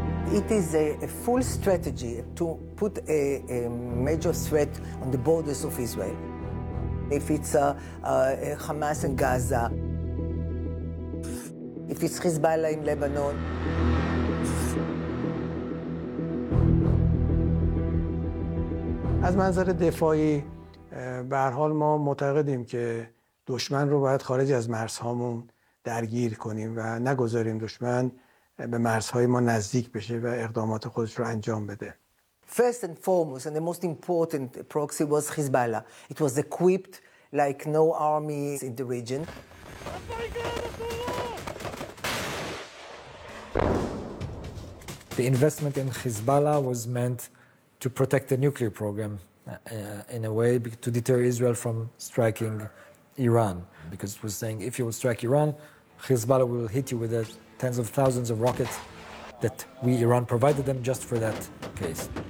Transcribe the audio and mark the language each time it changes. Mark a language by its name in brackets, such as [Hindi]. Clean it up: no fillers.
[English] It is a full strategy to put a major threat on the borders of Israel. If it's Hamas in Gaza, if it's Hezbollah in Lebanon. [Persian] از منظر دفاعی به هر حال ما معتقدیم که دشمن رو باید خارج از مرزهامون درگیر کنیم و نگذاریم دشمن به مرزهای ما نزدیک بشه و اقدامات خودش رو انجام بده. [English] First and foremost and the most important proxy was Hezbollah. It was equipped like no army in the region. The investment in Hezbollah was meant to protect the nuclear program in a way to deter Israel from striking Iran because it was saying if you will strike Iran, Hezbollah will hit you with the tens of thousands of rockets that we, Iran, provided them just for that case.